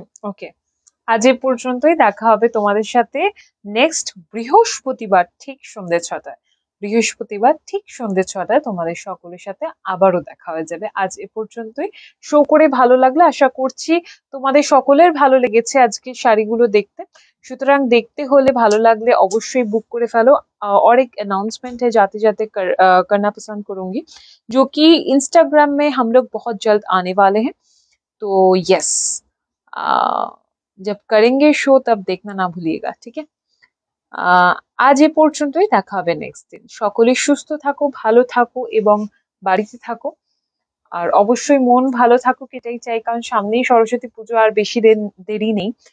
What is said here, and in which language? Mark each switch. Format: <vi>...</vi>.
<bn>ওকে, আজ এ পর্যন্তই। দেখা হবে তোমাদের সাথে নেক্সট বৃহস্পতিবার ঠিক সন্ধ্যে 6টায়। বৃহস্পতিবার ঠিক সন্ধ্যে 6টায় তোমাদের সকলের সাথে আবারও দেখা হয়ে যাবে। আজ এ পর্যন্তই। শো করে ভালো লাগলে আশা করছি তোমাদের সকলের ভালো লেগেছে আজকে শাড়িগুলো দেখতে। সুতরাং দেখতে হলে ভালো লাগলে অবশ্যই বুক করে ফেলো।</bn> <hi>और एक अनाउंसमेंट है जाते जाते करना पसंद करूंगी, जो कि इंस्टाग्राम में हम लोग बहुत जल्द आने वाले हैं। तो यस, जब करेंगे शो तब देखना ना भूलिएगा। ठीक है,</hi> <bn>আজ এ পর্যন্তই। দেখা হবে নেক্সট দিন। সকলে সুস্থ থাকো, ভালো থাকো এবং বাড়িতে থাকো। আর অবশ্যই মন ভালো থাকুক এটাই চাই, কারণ সামনেই সরস্বতী পুজো, আর বেশি দেরি নেই।</bn>